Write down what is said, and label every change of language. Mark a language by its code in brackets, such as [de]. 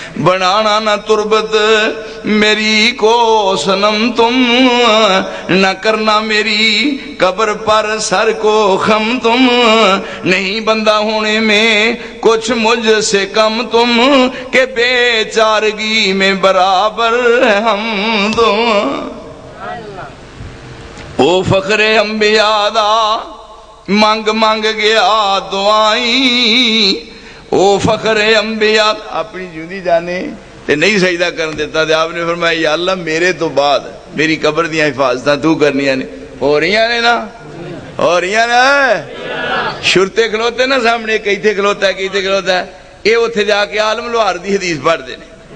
[ur] بڑھانا نہ تربت میری کو صنم تم، نہ کرنا میری قبر پر سر کو خم تم، نہیں بندہ ہونے میں کچھ مجھ سے کم تم، کہ بے چارگی میں برابر ہم تم. [pa] او فخر انبیاء دا مانگ مانگ گیا دعائیں، او فخر انبیاء اپنی جوندی جانے تے نہیں سجدہ کرن دیتا تے آپ نے فرمایا یا اللہ میرے تو بعد میری قبر دیاں حفاظتاں تو کرنیاں نے. ہو رہی نے نا، ہو رہی نا. شرتے کھلوتے نا سامنے، کئی تھے کھلوتا ہے کئی تھے کھلوتا ہے. اے اتھے جا کے عالم لوہار دی حدیث پڑھ دے نے.